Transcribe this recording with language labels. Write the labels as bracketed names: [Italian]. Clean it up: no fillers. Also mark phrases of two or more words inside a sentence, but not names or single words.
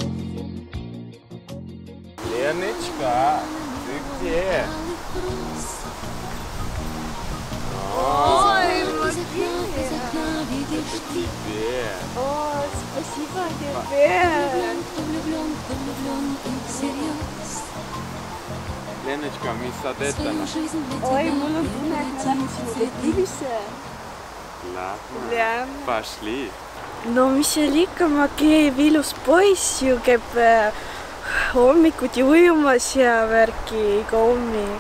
[Russian] Леночка, ты где? Ой, О, спасибо тебе. Леночка, [Estonian] mis sa teed täna? Oi, mul on tunne, et me lähme sinuga kivisse. Lähme? Пошли. No mis seal ikka, Makejev ilus poiss ju käib hommikuti ujumas ja värki iga hommik.